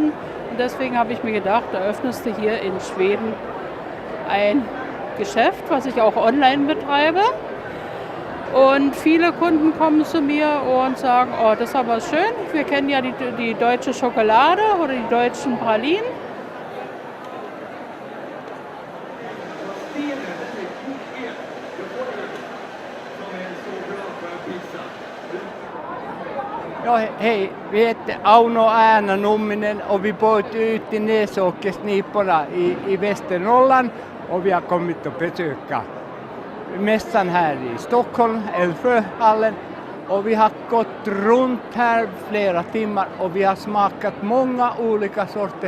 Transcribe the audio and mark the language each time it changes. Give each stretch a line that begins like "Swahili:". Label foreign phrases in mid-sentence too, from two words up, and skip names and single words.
German: Und deswegen habe ich mir gedacht, eröffnest du hier in Schweden ein Geschäft, was ich auch online betreibe. Und viele Kunden kommen zu mir und sagen, oh, das ist aber schön. Wir kennen ja die deutsche Schokolade oder die deutschen Pralinen.
Swedish: Ja, hej, vi heter Auno Ärna-Numminen och vi bor ute i Näsåkersniporna i Västernorrland och vi har kommit att besöka mässan här i Stockholm, Älvsjöhallen, och vi har gått runt här flera timmar och vi har smakat många olika sorter.